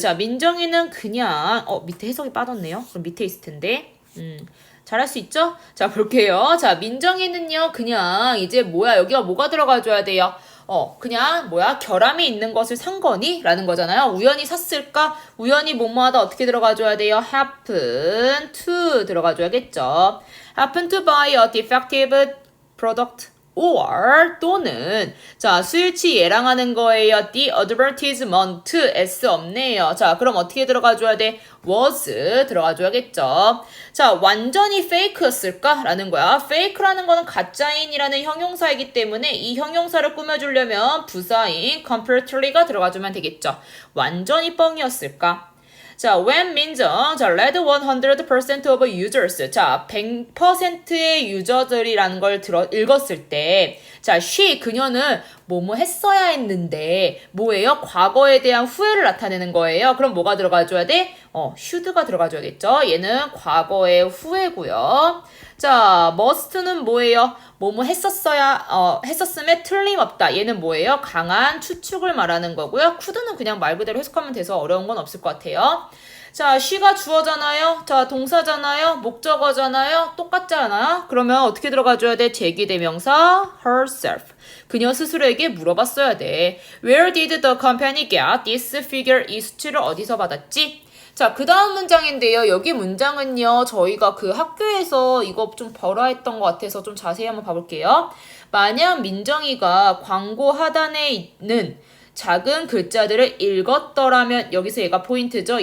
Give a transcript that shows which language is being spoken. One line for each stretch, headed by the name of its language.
Korean: 자, 민정이는 그냥 밑에 해석이 빠졌네요. 그럼 밑에 있을 텐데. 잘할 수 있죠? 자, 볼게요. 자, 민정이는요, 그냥 이제 뭐야, 여기가 뭐가 들어가줘야 돼요? 그냥 뭐야, 결함이 있는 것을 산 거니? 라는 거잖아요. 우연히 샀을까? 우연히 뭐뭐하다 어떻게 들어가줘야 돼요?
English: happen to
Korean: 들어가줘야겠죠.
English: happen to buy a defective product.
Korean: or 또는 자 수일치 예랑하는 거예요.
English: The advertisement s
Korean: 없네요. 자 그럼 어떻게 들어가줘야 돼? was 들어가줘야겠죠. 자 완전히 fake였을까? 라는 거야. fake라는 거는 가짜인이라는 형용사이기 때문에 이 형용사를 꾸며주려면 부사인 completely가 들어가주면 되겠죠. 완전히 뻥이었을까?
English: 자, when 민정, 자, led 100% of users.
Korean: 자, 100%의 유저들이라는 걸 읽었을 때, 자, 그녀는 뭐뭐 했어야 했는데, 뭐예요? 과거에 대한 후회를 나타내는 거예요. 그럼 뭐가 들어가줘야 돼? should가 들어가줘야겠죠? 얘는 과거의 후회고요. 자, must는 뭐예요? 뭐뭐 했었음에 틀림없다. 얘는 뭐예요? 강한 추측을 말하는 거고요. could는 그냥 말 그대로 해석하면 돼서 어려운 건 없을 것 같아요. 자, she가 주어잖아요. 자, 동사잖아요. 목적어잖아요. 똑같잖아요. 그러면 어떻게 들어가줘야 돼? 제기대명사 herself. 그녀 스스로에게 물어봤어야 돼.
English: Where did the company get this figure?
Korean: 이 수치를 어디서 받았지? 자, 그 다음 문장인데요. 여기 문장은요. 저희가 그 학교에서 이거 좀 벌어했던 것 같아서 좀 자세히 한번 봐볼게요. 만약 민정이가 광고 하단에 있는 작은 글자들을 읽었더라면 여기서 얘가 포인트죠.